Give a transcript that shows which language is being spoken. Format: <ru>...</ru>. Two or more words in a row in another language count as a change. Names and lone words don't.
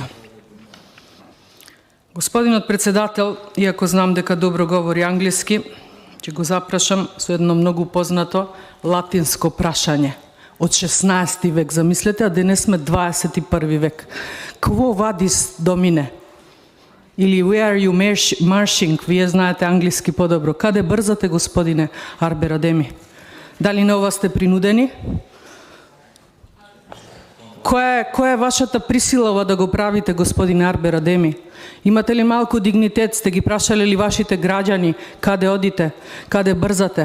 <mk>Господинот председател, иако знам дека добро говори англиски, ќе го запрашам со едно многу познато латинско прашање од 16 век. Замислете, а денес сме 21 век.</mk> <la>Quo vadis domine?</la> <en>Или where are you marching?</en> <mk>Вие знаете англиски подобро. Каде брзате, господине Арбер Адеми? Дали на ова сте принудени? Која е вашата присила да го правите, господине Арбер Адеми? Имате ли малку дигнитет? Сте ги прашале ли вашите граѓани каде одите, каде брзате?</mk>